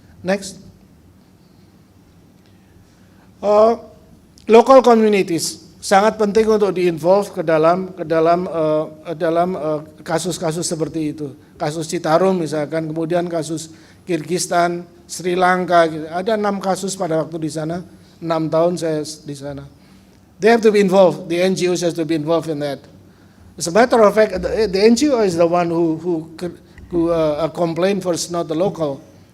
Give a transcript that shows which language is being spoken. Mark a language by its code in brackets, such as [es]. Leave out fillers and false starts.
[en] Next. Local communities. [id] sangat penting untuk di-involve ke dalam kasus-kasus seperti itu. Kasus Citarum misalkan, kemudian kasus Kirgistan, Sri Lanka, gitu. Ada 6 kasus pada waktu di sana, 6 tahun saya di sana. [en] They have to be involved. The NGOs has to be involved in that. As a matter of fact, the NGO is the one who complain first, not the local.